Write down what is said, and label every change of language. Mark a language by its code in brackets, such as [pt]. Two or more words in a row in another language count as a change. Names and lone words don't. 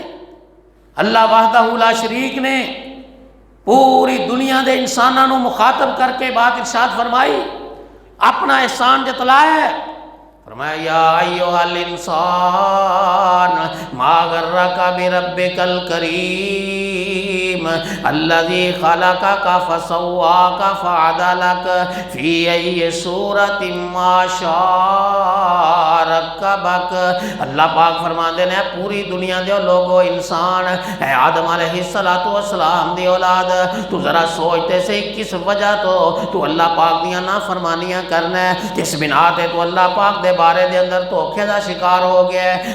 [pa] اللہ [ar] وحدہ لا شریک [pa] نے پوری دنیا دے انسانوں مخاطب کر کے بات ارشاد فرمائی، اپنا احسان جتلایا ہے، فرمایا [ar] یا ایھا الانسان ما غرک بربک الکریم الذی خلقک فسواک فعدلک فی ای صورت ما شاء رکبک۔ [pa] اللہ پاک فرماندے نے پوری دنیا دے لوگو انسان اے آدم [ar] علیہ السلام [pa] دی اولاد، تو ذرا سوچتے سے کس وجہ تو اللہ پاک دیاں نافرمانیاں کرنا ہے، کس بنا تے تو اللہ پاک دے بارے دے اندر دھوکے دا شکار ہو گیا ہے۔